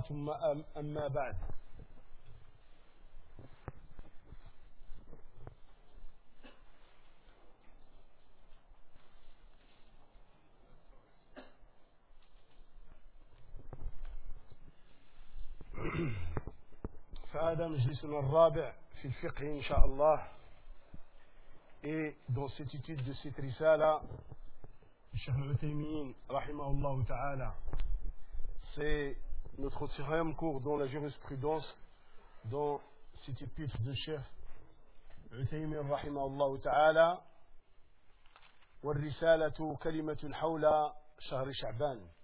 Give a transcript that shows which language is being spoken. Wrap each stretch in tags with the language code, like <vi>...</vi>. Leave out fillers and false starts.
<ar>ثم أما بعد، فهذا مجلسنا الرابع في الفقه إن شاء الله.</ar> <fr>et dans cette étude de cette risala,</fr> <ar>الشيخ ابن تيمين رحمه الله تعالى,</ar> <fr>c'est notre troisième cours dans la jurisprudence dans cette épître de الشيخ ابن تيمين رحمه الله تعالى.</fr> <ar>والرسالة كلمة حول شهر شعبان.</ar>